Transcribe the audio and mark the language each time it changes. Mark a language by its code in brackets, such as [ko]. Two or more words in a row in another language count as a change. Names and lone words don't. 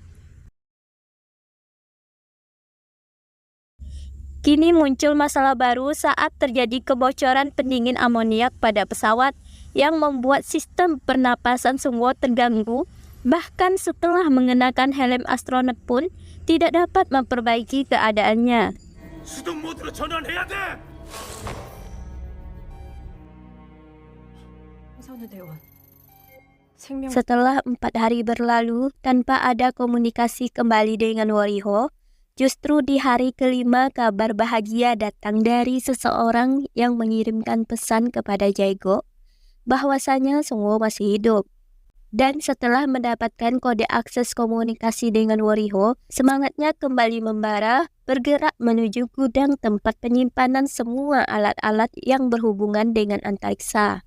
[id] Kini muncul masalah baru saat terjadi kebocoran pendingin amoniak pada pesawat yang membuat sistem pernapasan Sungwoo terganggu. Bahkan setelah mengenakan helm astronot pun, tidak dapat memperbaiki keadaannya. [ko] 수동 모드로 전환해야 돼. 선우대원. 생명 [id] Setelah 4 hari berlalu tanpa ada komunikasi kembali dengan Wariho, justru di hari kelima kabar bahagia datang dari seseorang yang mengirimkan pesan kepada Jae-go bahwasanya Sungwoo masih hidup. Dan setelah mendapatkan kode akses komunikasi dengan Wariho, semangatnya kembali membara, bergerak menuju gudang tempat penyimpanan semua alat-alat yang berhubungan dengan antariksa.